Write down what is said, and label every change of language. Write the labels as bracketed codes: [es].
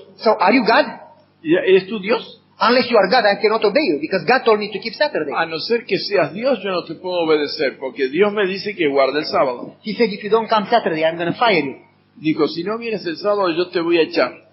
[en] So are you God? [es] ¿Y ¿eres tú Dios? [en] Unless you are God, I cannot obey you, because God told me to keep Saturday. [es] A no ser que seas Dios, yo no te puedo obedecer, porque Dios me dice que guarde el sábado. [en] He said, if you don't come Saturday, I'm going to fire you. [es] Dijo, si no vienes el sábado, yo te voy a echar.